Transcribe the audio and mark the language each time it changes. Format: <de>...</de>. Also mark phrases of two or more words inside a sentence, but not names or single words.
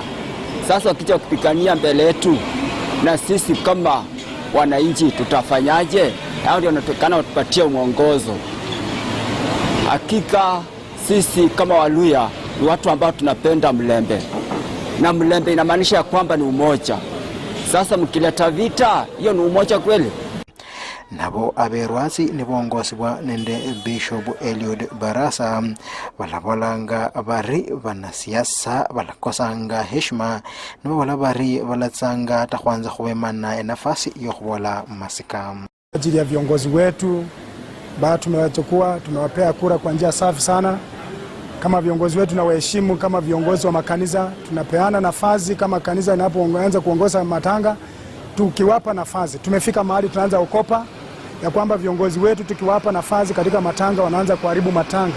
<sw>Sasa wakija kupikania mbele yetu, na sisi kama wananchi tutafanyaje? Hao ndio wanatokana watupatie mwongozo. Hakika sisi kama Waluya ni watu ambao tunapenda mlembe, na mlembe inamaanisha kwamba ni umoja. Sasa mkileta vita, hiyo ni umoja kweli?</sw> <luy>Nabo aberwasi ni bongosibwa nende Bishop Eliud Barasa balabolanga bari banasiasa balakosanga heshima nabo bari balatsanga takwanza kubemana nafasi yo kubola masika.</luy> <sw>Ajili ya viongozi wetu tumewachukua, tumewapea kura kwa njia safi sana. Kama viongozi wetu na waheshimu, kama viongozi wa makanisa tunapeana nafasi. Kama kanisa inapoanza kuongoza matanga, tukiwapa nafasi, tumefika mahali tunaanza ukopa ya kwamba viongozi wetu tukiwapa nafasi katika matanga wanaanza kuharibu matanga.</sw>